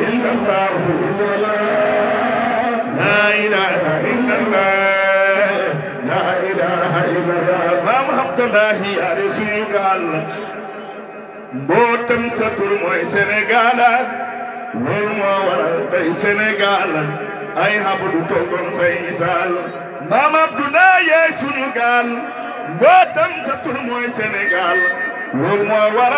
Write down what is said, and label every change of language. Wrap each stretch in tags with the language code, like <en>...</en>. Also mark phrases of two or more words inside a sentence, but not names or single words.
<ar>الله لا إله إلا الله لا إله إلا الله</ar> <wo>maam Abdoulahi yaare suñu gaal mbootam satul mooy Sénégal loolu moo waral tey Sénégal ay habdu toogoon say misaal maam Abdoulahi yaay suñu gaal mbootam satul mooy Sénégal loolu moo waral</wo>